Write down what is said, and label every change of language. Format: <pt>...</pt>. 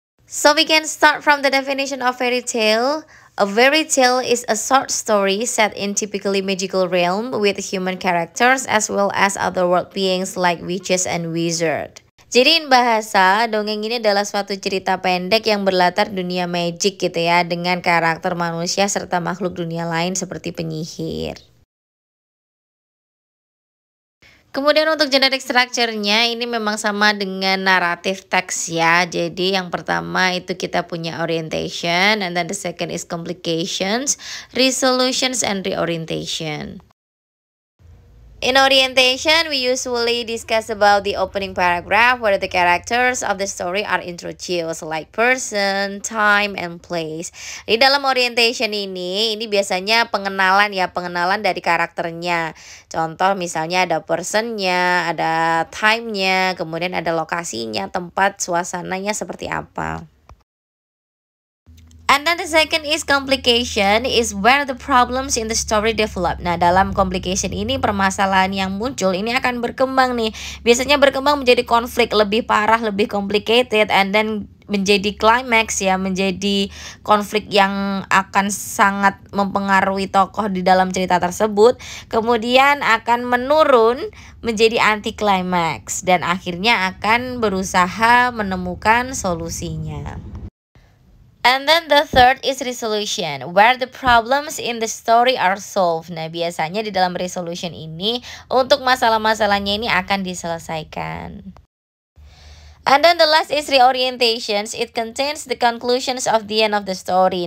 <en>So we can start from the definition of fairy tale. A fairy tale is a short story set in typically magical realm with human characters as well as other world beings like witches and wizards.</en> <id>Jadi in bahasa, dongeng ini adalah suatu cerita pendek yang berlatar dunia magic gitu ya, dengan karakter manusia serta makhluk dunia lain seperti penyihir. Kemudian untuk generic structure-nya ini memang sama dengan narrative text ya. Jadi yang pertama itu kita punya</id> <en>orientation, and then the second is complications, resolutions, and reorientation. In orientation, we usually discuss about the opening paragraph where the characters of the story are introduced like person, time, and place.</en> <id>Di dalam orientation ini biasanya pengenalan ya, pengenalan dari karakternya. Contoh misalnya ada personnya, ada time-nya, kemudian ada lokasinya, tempat, suasananya seperti apa.</id> <en>And then the second is complication, is where the problems in the story develop.</en> <id>Nah, dalam complication ini permasalahan yang muncul ini akan berkembang nih. Biasanya berkembang menjadi konflik lebih parah, lebih complicated, and then menjadi climax ya, menjadi konflik yang akan sangat mempengaruhi tokoh di dalam cerita tersebut. Kemudian akan menurun menjadi anti climax dan akhirnya akan berusaha menemukan solusinya.</id> <en>And then the third is resolution, where the problems in the story are solved.</en> <id>Nah, biasanya di dalam resolution ini untuk masalah-masalahnya ini akan diselesaikan.</id> <en>And then the last is reorientations. It contains the conclusions of the end of the story.</en>